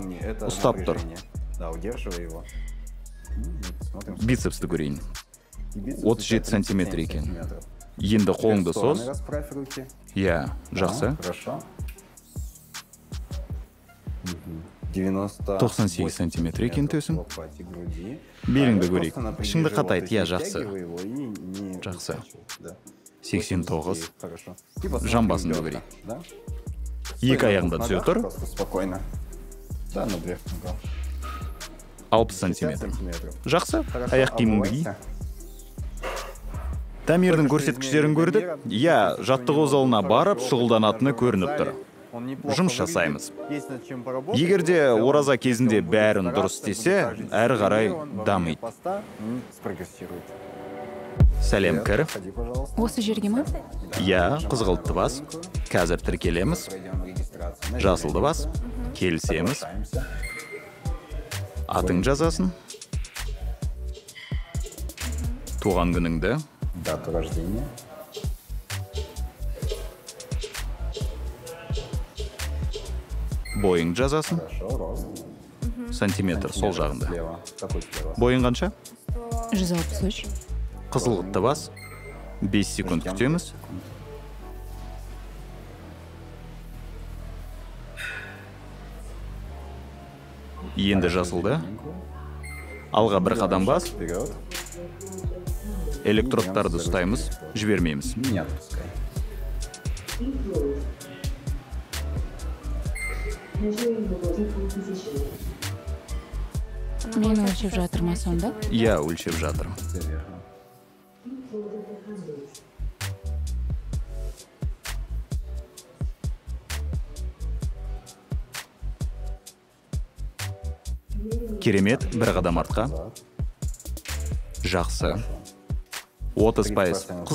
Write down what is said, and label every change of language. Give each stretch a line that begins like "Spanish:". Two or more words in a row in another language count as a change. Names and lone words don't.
Kazakh: Ұстап тұр. Бицепсті көрейін. 37 сантиметр екен. Енді қолыңды сос. Я, жақсы. 98 сантиметр екен төсің.
Russian: лопатки груди.
Kazakh: Беліңді
Russian: Просто
Kazakh: көрейік.
Russian: напряги
Kazakh: Шыңды
Russian: живот,
Kazakh: қатайт,
Russian: то
Kazakh: я
Russian: есть
Kazakh: жақсы.
Russian: растягивай его и не
Kazakh: Жақсы.
Russian: раскачивай, да. 89. Хорошо. И посмотри
Kazakh: Жамбасын
Russian: бедра,
Kazakh: көрейік.
Russian: да?
Kazakh: Екі
Russian: Стой на
Kazakh: аяғында
Russian: двух
Kazakh: түзеу
Russian: ногах,
Kazakh: тұр.
Russian: просто спокойно. Да, на двух ногах. 60 60
Kazakh: сантиметр.
Russian: сантиметров.
Kazakh: Жақсы.
Russian: Хорошо,
Kazakh: Аяқ киіміңді ки.
Russian: обувайся.
Kazakh: Дамирдің көрсеткіштерін көрдік. Я жаттығу залына барып, шұғылданатыны көрініп тұр.
Russian: Он неплохо
Kazakh: Жұмыс
Russian: выглядит.
Kazakh: жасаймыз.
Russian: Есть над чем поработать.
Kazakh: Егер де
Russian: В целом,
Kazakh: ораза кезінде
Russian: будет
Kazakh: бәрін
Russian: стараться,
Kazakh: дұрыс
Russian: будет
Kazakh: істесе,
Russian: так же
Kazakh: әрі қарай
Russian: дисциплинирован, во время
Kazakh: дамиды.
Russian: поста спрогрессирует.
Kazakh: Сәлем кір.
Russian: Ходи, пожалуйста.
Kazakh: Осы жерге ма? Я қызғылтты бас. Қазір тіркелеміз.
Russian: Пройдем регистрацию. На
Kazakh: Жасылды бас.
Russian: зеленый.
Kazakh: Келісеміз.
Russian: Соглашаемся.
Kazakh: Атың жазасын. Туған күніңді.
Russian: Дату рождения.
Kazakh: Бойың жазасын.
Russian: Хорошо, рост.
Kazakh: Сантиметр сол жағында.
Russian: Слева. Какой тебе рост?
Kazakh: Бойың қанша? 163. Қызылғытты бас. 5 секунд күтеміз. Енді жасылды. Алға бір қадам бас.
Russian: Вперед.
Kazakh: Электродтарды ұстаймыз, жібермейміз.
Russian: Не отпускай.
Kazakh: Мені өлшеп жатыр ма сонда? Я өлшеп жатыр.
Russian: Все верно.
Kazakh: Керемет, бір қадам артқа. Жақсы. 30%.